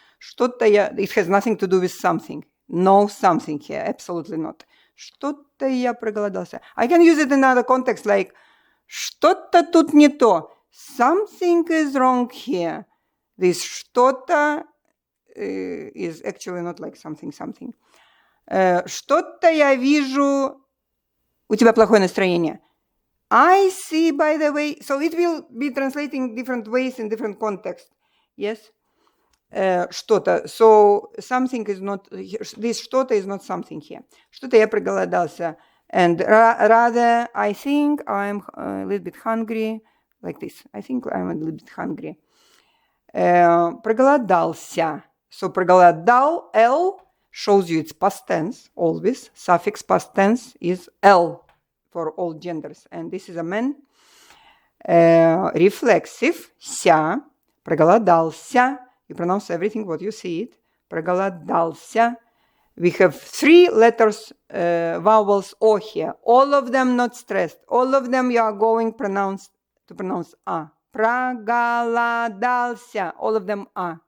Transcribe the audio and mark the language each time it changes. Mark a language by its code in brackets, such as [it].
[en] Что-то я, it has nothing to do with something. No something here, absolutely not. [ru] Что-то я проголодался. [en] I can use it in another context, like [ru] что-то тут не то. [en] Something is wrong here. This что-то is actually not like something. [ru] Что-то я вижу, у тебя плохое настроение. [en] I see, by the way, so it will be translating different ways in different contexts. Yes? Что-то. So something is not, this что-то is not something here. [ru] Что-то я проголодался. [en] And rather, I think I'm a little bit hungry, like this. I think I'm a little bit hungry. [ru] Проголодался. [en] So проголодал, L, shows you it's past tense, always. Suffix past tense is L for all genders. And this is a man. Reflexive, ся, проголодался. You pronounce everything what you see it. [ru] Проголодался. [en] We have 3 letters, vowels O here. All of them not stressed. All of them you are going to pronounce A. Проголодался. All of them A.